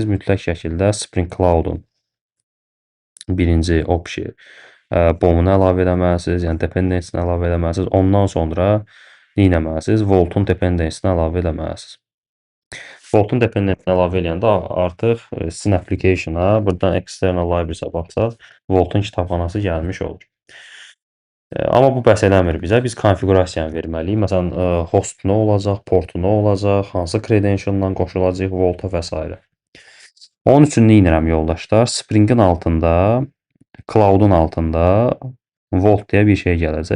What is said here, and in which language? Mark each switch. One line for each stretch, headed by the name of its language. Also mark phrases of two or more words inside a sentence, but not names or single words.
Azerbaijani: Mütləq şəkildə Spring Cloud-un birinci
English: option BOM-
Azerbaijani: unu əlavə eləməlisiniz, yəni dependency-ni əlavə eləməlisiniz. Ondan sonra nə etməlisiniz? Volt-un dependency-ni əlavə eləməlisiniz. Volt-un dependency-ni əlavə eləyəndə artıq sizin application-a buradan
English: external libraries-
Azerbaijani: a baxsaq, Volt-un kitabxanası gəlmiş olur. Amma bu bəs eləmir bizə. Biz konfiqurasiyanı verməliyik. Məsələn, host nə olacaq, portu nə olacaq, hansı credential-la qoşulacaq Volta və s. Onun üçün nə edirəm yoldaşlar? Spring-in altında, Cloud-un altında Volt deyə bir şey gələcək.